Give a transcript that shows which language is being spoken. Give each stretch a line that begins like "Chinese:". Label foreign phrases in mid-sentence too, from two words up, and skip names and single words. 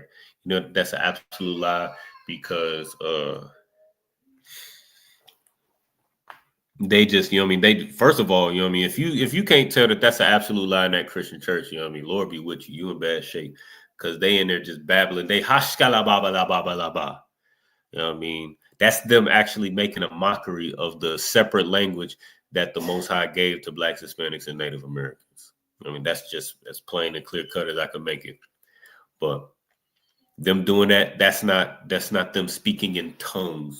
English: That's an absolute lie because they just, they, first of all, if you can't tell that that's an absolute lie in that Christian church, Lord be with you, you in bad shape, because they in there just babbling, they hashkala ba ba la ba ba la ba. That's them actually making a mockery of the separate language that the Most High gave to Blacks, Hispanics, and Native Americans. That's just as plain and clear cut as I can make it. But them doing that, that's not them speaking in tongues.